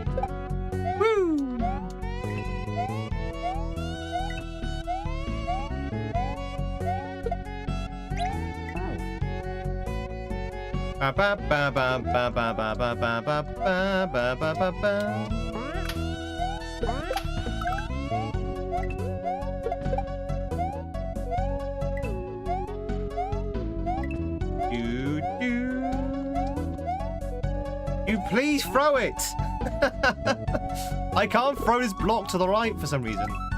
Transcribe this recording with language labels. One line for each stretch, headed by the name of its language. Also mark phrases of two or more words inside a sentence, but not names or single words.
English: Woo! Ba ba ba ba ba ba ba ba ba ba ba ba ba ba. You please throw it. I can't throw this block to the right for some reason.